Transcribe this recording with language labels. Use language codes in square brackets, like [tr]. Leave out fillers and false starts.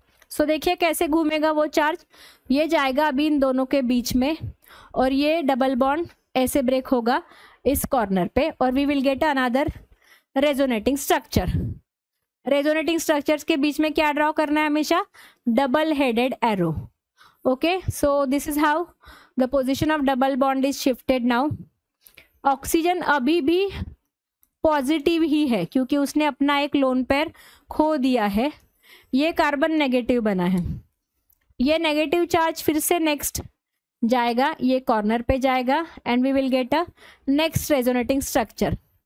[hi] सो देखिए कैसे घूमेगा वो चार्ज। ये जाएगा अभी इन दोनों के बीच में, और ये डबल बॉन्ड ऐसे ब्रेक होगा इस कॉर्नर पे, और [en] We will get another resonating structure. [hi] Resonating structures के बीच में क्या ड्रॉ करना है? हमेशा double headed arrow. [en] Okay, so this is how the position of double bond is shifted now. [hi] Oxygen अभी भी पॉजिटिव ही है क्योंकि उसने अपना एक लोन पेयर खो दिया है। ये कार्बन नेगेटिव बना है। ये नेगेटिव चार्ज फिर से नेक्स्ट जाएगा, ये कॉर्नर पे जाएगा, [en] And we will get a next resonating structure.